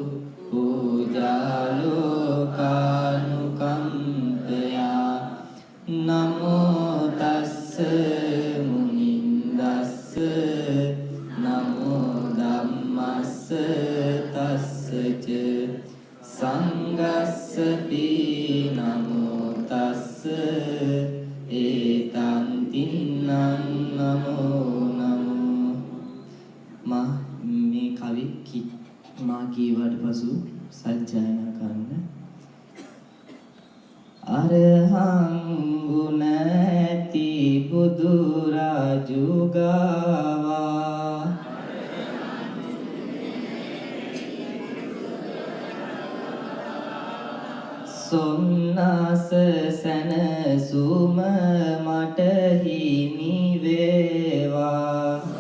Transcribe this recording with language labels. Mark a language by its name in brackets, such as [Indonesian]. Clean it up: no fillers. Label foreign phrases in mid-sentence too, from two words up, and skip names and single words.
[Pali] පූජාලෝකානුකම්පයා නමෝ තස්ස මුනින්දස්ස නමෝ ධම්මස්ස තස්සච සංඝස්ස නමෝ තස්ස ඒතං තින්නං නමෝ නමෝ. [Sinhala] මේ කවි මා කීවට පසු සජ්ජායනා කරන්න. අරහං ගුණ ඇති බුදු රාජු ගාවා සොම්නස සැනසුම මට හිමි වේවා.